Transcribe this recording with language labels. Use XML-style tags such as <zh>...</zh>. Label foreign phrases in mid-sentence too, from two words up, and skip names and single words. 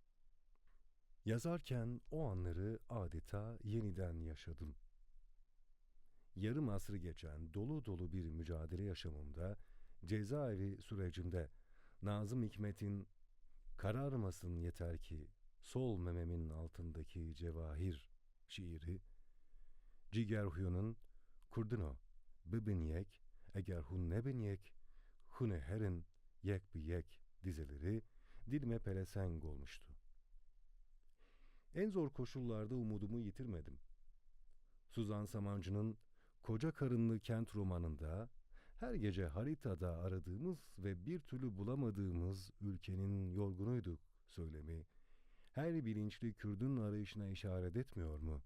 <tr>Yazarken o anları adeta yeniden yaşadım. Yarım asrı geçen dolu dolu bir mücadele yaşamımda, cezaevi sürecimde Nazım Hikmet'in "Kararmasın yeter ki sol mememin altındaki cevahir" şiiri, Ciger Huyu'nun</tr> <ku>"Kurdino, bibin yek, eğer hun ne bin yek, hune herin yek bi yek"</ku> <tr>dizeleri dilime pelesenk olmuştu. En zor koşullarda umudumu yitirmedim. Suzan Samancı'nın Koca Karınlı Kent romanında her gece haritada aradığımız ve bir türlü bulamadığımız ülkenin yorgunuyduk söylemi, her bilinçli Kürdün arayışına işaret etmiyor mu?</tr>